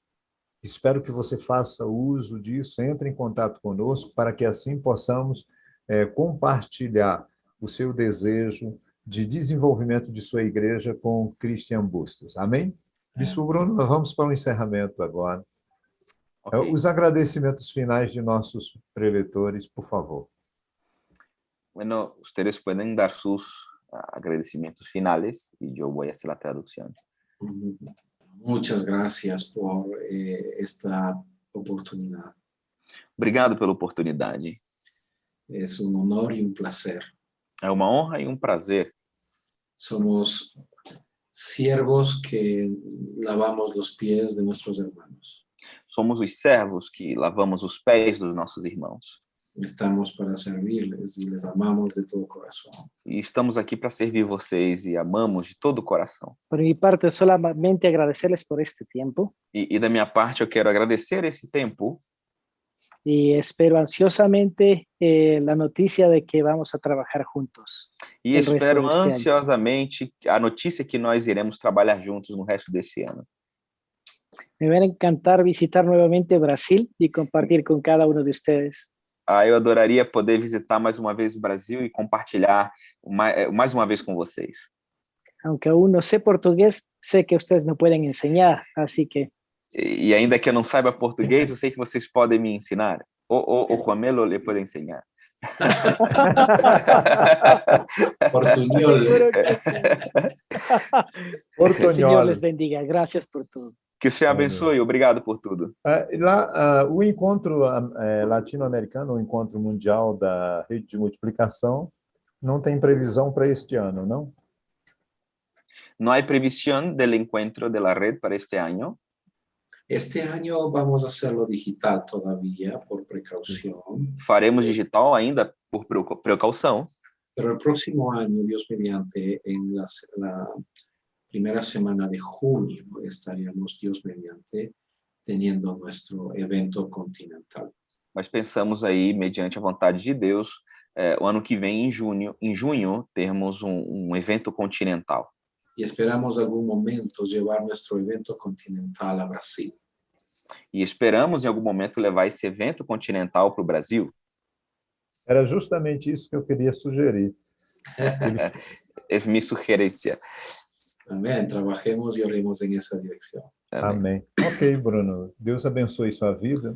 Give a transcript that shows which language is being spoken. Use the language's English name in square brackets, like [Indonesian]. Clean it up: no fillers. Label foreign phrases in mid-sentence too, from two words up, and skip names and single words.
[Portuguese] Espero que você faça uso disso, entre em contato conosco, para que assim possamos compartilhar o seu desejo de desenvolvimento de sua igreja com Christian Bustos. Amém? Bispo Bruno, nós vamos para o encerramento agora. Okay. Os agradecimentos finais de nossos preletores, por favor. [Spanish] Bueno, ustedes pueden dar sus agradecimientos finales y yo voy a hacer la traducción. Muchas gracias por esta oportunidad. [Portuguese] Obrigado pela oportunidade. [Spanish] Es un honor y un placer. [Portuguese] É uma honra e um prazer. [Spanish] Somos siervos que lavamos los pies de nuestros hermanos. [Portuguese] Somos os servos que lavamos os pés dos nossos irmãos. [Spanish] Estamos para servirles y les amamos de todo corazón. [Portuguese] E estamos aqui para servir vocês e amamos de todo o coração. [Spanish] Por mi parte, solamente agradecerles por este tiempo. [Portuguese] E da minha parte, eu quero agradecer esse tempo. [Spanish] Y espero ansiosamente la noticia de que vamos a trabajar juntos. [Portuguese] E espero ansiosamente a notícia que nós iremos trabalhar juntos no resto desse ano. [Spanish] Me va a encantar visitar nuevamente Brasil y compartir con cada uno de ustedes. [Portuguese] Eu adoraria poder visitar mais uma vez o Brasil e compartilhar mais uma vez com vocês. [Spanish] Aunque aún no sé portugués, sé que ustedes me pueden enseñar, así que... [Portuguese] E ainda que eu não saiba português, eu sei que vocês podem me ensinar. O Juanelo lhe pode ensinar. Portuñol. [Spanish] Portuñol. Senhor les bendiga. Gracias por tudo. [Portuguese] Que o Senhor abençoe. Obrigado por tudo. O encontro latino-americano, o encontro mundial da rede de multiplicação, não tem previsão para este ano, não? Não há previsão do encontro da rede para este ano. [Spanish] Este año vamos a hacerlo digital todavía por precaución. [Portuguese] Faremos digital ainda por precaução. [Spanish] Pero el próximo año, Dios mediante, en la primera semana de junio, estaríamos, Dios mediante, teniendo nuestro evento continental. [Portuguese] Mas pensamos aí, mediante a vontade de Deus, o ano que vem, em junho, termos evento continental. [Spanish] Y esperamos algún momento llevar nuestro evento continental a Brasil. [Portuguese] E esperamos, em algum momento, levar esse evento continental para o Brasil. Era justamente isso que eu queria sugerir. É minha sugerência. Amém. Trabajemos e oremos em essa direção. Amém. Ok, Bruno. Deus abençoe sua vida.